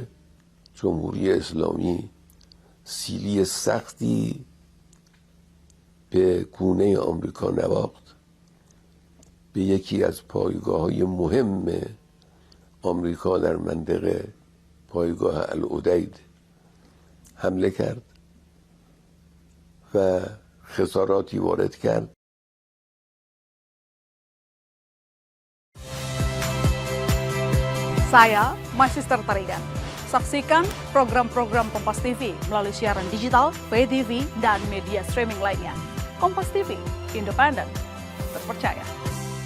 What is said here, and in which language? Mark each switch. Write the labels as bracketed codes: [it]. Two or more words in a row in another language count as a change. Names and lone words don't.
[fa] جمهوری اسلامی سیلی سختی به گونه آمریکا نواخت، به یکی از پایگاه‌های مهم آمریکا در منطقه، پایگاه العدید، حمله کرد و خساراتی وارد کرد. [id] Saya Sister Tarigan. Saksikan program-program Kompas TV melalui siaran digital, [en] pay TV, [id] dan media streaming lainnya. Kompas TV, independen, terpercaya.